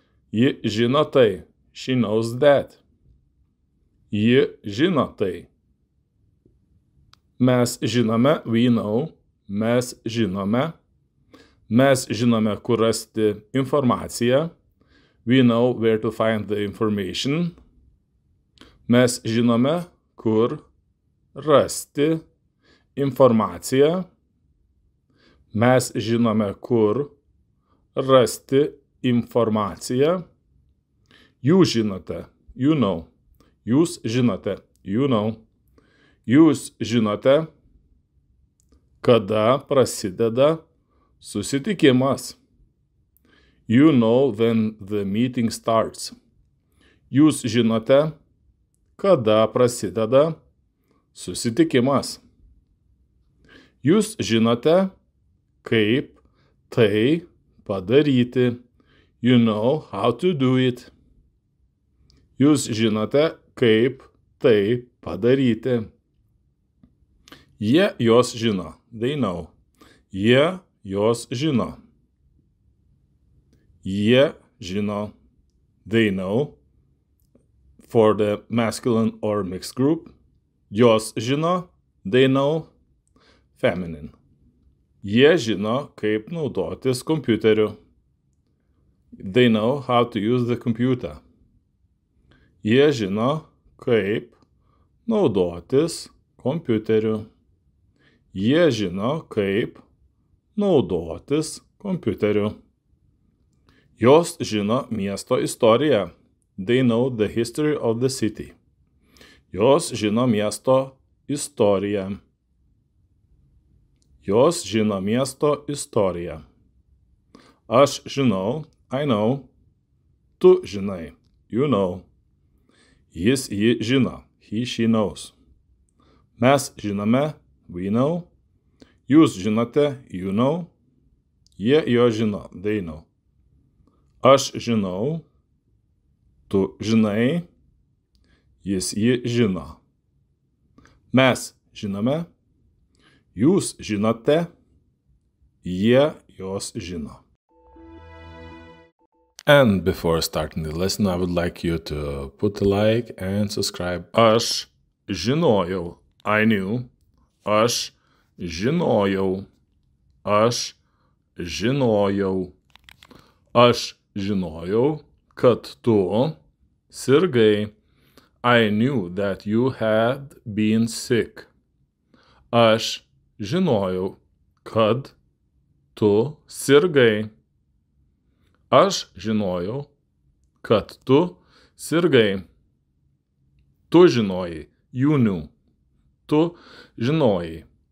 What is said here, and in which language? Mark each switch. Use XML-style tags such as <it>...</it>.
<lt>Ji žino tai.</lt> <en>She knows that.</en> <lt>Ji žino tai. Mes žinome,</lt> <en>we know.</en> <lt>Mes žinome. Mes žinome, kur rasti informaciją.</lt> <en>We know where to find the information.</en> <lt>Mes žinome, kur rasti informaciją. Mes žinome, kur rasti informaciją. Jūs žinote,</lt> <en>you know.</en> <lt>Jūs žinote, you know. Jūs žinote, kada prasideda susitikimas.</lt> <en>You know when the meeting starts.</en> <lt>Jūs žinote, kada prasideda susitikimas. Jūs žinote, kaip tai padaryti.</lt> <en>You know how to do it.</en> <lt>Jūs žinote, kaip tai padaryti. Jie jos žino.</lt> <en>They know.</en> <lt>Jie jos žino. Jie žino.</lt> <en>They know. For the masculine or mixed group.</en> <lt>Jos žino.</lt> <en>They know. Feminine.</en> <lt>Jie žino, kaip naudotis kompiuteriu.</lt> <en>They know how to use the computer.</en> <lt>Jie žino, kaip naudotis kompiuteriu. Jie žino, kaip naudotis kompiuteriu. Jos žino miesto istoriją.</lt> <en>They know the history of the city.</en> <lt>Jos žino miesto istoriją. Jos žino miesto istoriją. Aš žinau,</lt> <en>I know.</en> <lt>Tu žinai,</lt> <en>you know.</en> <lt>Jis ji žino,</lt> <en>he, she knows.</en> <lt>Mes žinome,</lt> <en>we know.</en> <lt>Jūs žinote,</lt> <en>you know.</en> <lt>Jie jo žino,</lt> <en>they know.</en> <lt>Aš žinau, tu žinai, jis ji žino. Mes žinome, jūs žinote, jie jos žino.</lt> <en>And before starting the lesson, I would like you to put a like and subscribe.</en> <lt>Aš žinojau,</lt> <en>I knew.</en> <lt>Aš žinojau. Aš žinojau. Aš žinojau, kad tu sirgai.</lt> <en>I knew that you had been sick.</en> <lt>Aš žinojau, kad tu sirgai. Aš žinojau, kad tu sirgai. Tu žinojai,</lt> <en>you knew.</en> <lt>Tu žinojai.</lt>